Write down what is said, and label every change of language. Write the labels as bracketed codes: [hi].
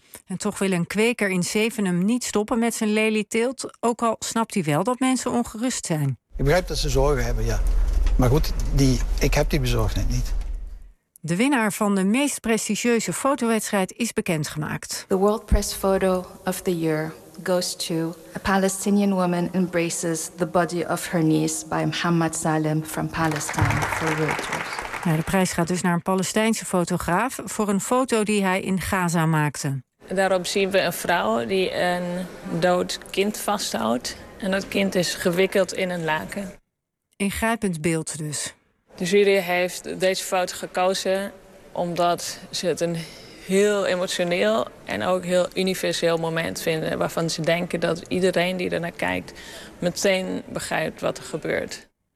[nl] En toch wil een kweker in Zevenum niet stoppen met zijn lelieteelt, ook al snapt hij wel dat mensen ongerust zijn. Ik begrijp dat ze zorgen hebben, ja. Maar goed, ik heb die bezorgdheid niet. De winnaar van de meest prestigieuze fotowedstrijd is bekendgemaakt. [en] The World Press Photo of the Year goes to a Palestinian woman embraces the body of her niece by Mohammed Salem from Palestine for Reuters. [nl] Ja, de prijs gaat dus naar een Palestijnse fotograaf voor een foto die hij in Gaza maakte. Daarop zien we een vrouw die een dood kind vasthoudt. En dat kind is gewikkeld in een laken. Ingrijpend beeld dus. De jury heeft deze foto gekozen omdat ze het een heel emotioneel en ook heel universeel moment vinden, waarvan ze denken dat iedereen die ernaar kijkt meteen begrijpt wat er gebeurt.